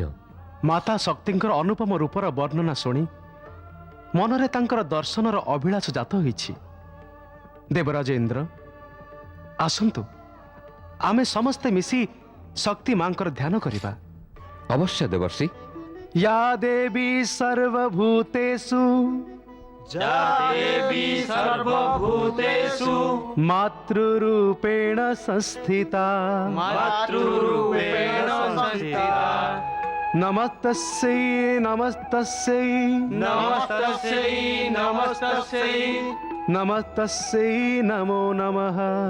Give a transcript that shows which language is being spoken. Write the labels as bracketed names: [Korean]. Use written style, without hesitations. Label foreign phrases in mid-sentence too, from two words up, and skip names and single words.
[Odia] ମାତା ଶକ୍ତିଙ୍କର ଅନୁପମ ରୂପର ବର୍ଣ୍ଣନା ଶୁଣି ମନରେ ତାଙ୍କର ଦର୍ଶନର ଅଭିଳାଷ ଜାତ ହୋଇଛି। ଦେବରାଜ ଇନ୍ଦ୍ର, ଆସନ୍ତୁ ଆମେ ସମସ୍ତେ ମିଶି ଶକ୍ତି ମାଙ୍କର ଧ୍ୟାନ କରିବା। ଅବଶ୍ୟ ଦେବର୍ଷି। [Sanskrit] या देवी सर्वभूतेषु मातृरूपेण संस्थिता नमस्तस्यै नमस्तस्यै नमस्तस्यै नमो नमः